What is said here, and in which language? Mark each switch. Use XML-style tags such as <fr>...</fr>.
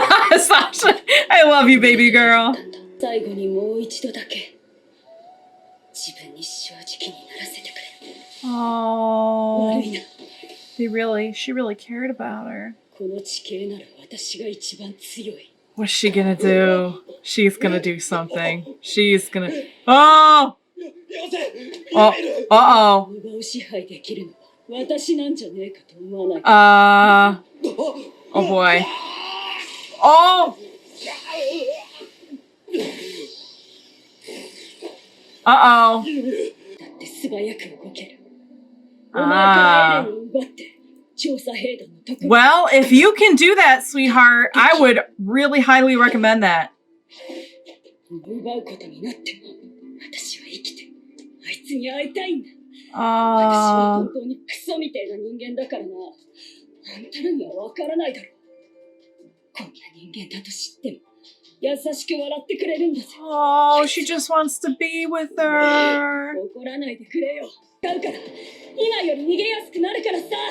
<en>Sasha, I love you, baby girl.</en> <ja>最後にもう一度だけ自分に正直にならせてくれ。 Oh. 悪いな。</ja> <en>She really cared about her.</en> <ja>この地形なら私が一番強い。</ja> <en>What's she gonna do? She's gonna do something. She's gonna... Oh! Oh, uh-oh.</en> <ja>奪う支配できるのは私なんじゃねえかと思わないか。</ja> <en>Oh boy. Oh! Uh-oh.</en> <ja>だって素早く動ける。お前からエレンを奪って調査兵団のとこ。</ja> <en>Well, if you can do that, sweetheart, I would really highly recommend that.</en> <ja>奪うことになっても私は生きてあいつに会いたいんだ。私は Ah. 本当にクソみたいな人間だからな。あんたらにはわからないだろう。こんな人間だと知っても優しく笑ってくれるんだぜ。</ja> <en>Oh, she just wants to be with her.</en> <ja>怒らないでくれよ。使うから今より逃げやすくなるからさ。</ja>